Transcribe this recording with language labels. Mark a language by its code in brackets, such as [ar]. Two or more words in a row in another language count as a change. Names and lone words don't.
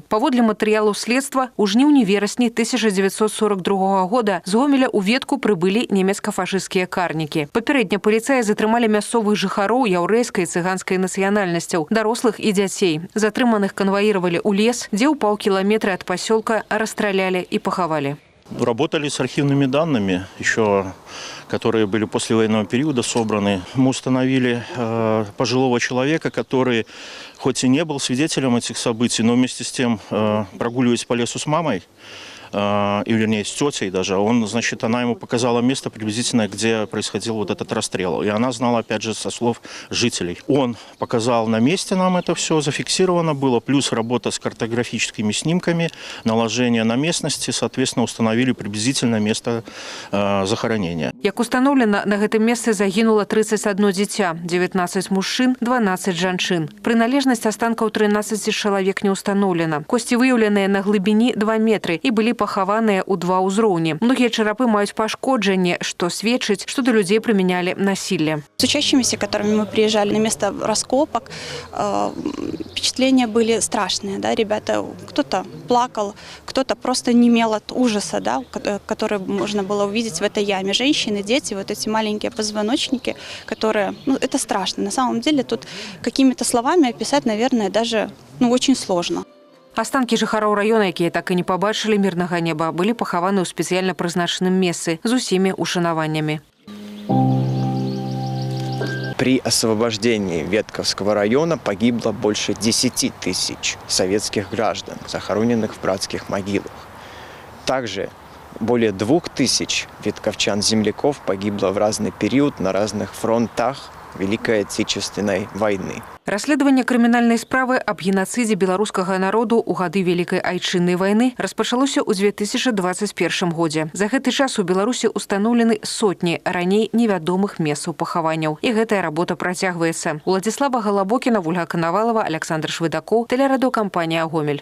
[be] Паводле матэрыялаў следства, у жніўні-верасні 1942 года з Гомеля ў Ветку прыбылі нямецка-фашысцкія карнікі. Папярэдня паліцаі затрымалі мясцовых жыхароў яўрэйскай і цыганскай нацыянальнасцяў, дарослых і дзяцей. Затрыманых канваіравалі ў лес, дзе ў паўкіламетра ад пасёлка расстралялі і пахавалі. [ru] Работали с архивными данными, еще, которые были после военного периода собраны. Мы установили пожилого человека, который хоть и не был свидетелем этих событий, но вместе с тем, прогуливаясь по лесу с мамой, и вернее с тетей даже, значит, она ему показала место приблизительно, где происходил вот этот расстрел. И она знала, опять же, со слов жителей. Он показал на месте нам это все, зафиксировано было, плюс работа с картографическими снимками, наложение на местности, соответственно, установили приблизительно место захоронения. [be] Як установлено, на гэтым месцы загинуло 31 дзіця, 19 мужчин, 12 жанчын. Прыналежнасць астанкаў 13 чалавек не установлена. Косці выяўленыя на глыбіні 2 метры і былі пахаваныя ў 2 ўзроўні. Многія чарапы маюць пашкоджанне, што сведчыць, што да людзей прымянялі насилие. [ru] С учащимися, которыми мы приезжали на место раскопок, впечатления были страшные. Да? Ребята, кто-то плакал, кто-то просто немел от ужаса, да? Который можно было увидеть в этой яме. Женщины, дети, вот эти маленькие позвоночники, которые... это страшно. На самом деле тут какими-то словами описать, наверное, даже очень сложно. [be] Астанкі жыхароў раёна, якія так і не пабачылі мірнага неба, былі пахаваны ў спецыяльна прызначаным месцы з усімі ушанаваннямі. [ru] При освобождении Ветковского района погибло больше 10 тысяч советских граждан, захороненных в братских могилах. Также более 2000 ветковчан-земляков погибло в разный период на разных фронтах Великой Отечественной войны. [be] Расследаванне крымінальнай справы аб генацыдзе беларускага народу ў гады Вялікай Айчыннай вайны распачалося ў 2021 годзе. За гэты час у Беларусі устаноўлены сотні раней невядомых месцаў пахаванняў. І гэтая работа працягваецца. Уладзіслава Галабокіна, Вольга Канавалова, Александр Швыдакоў, тэлерадыёкампанія «Гомель».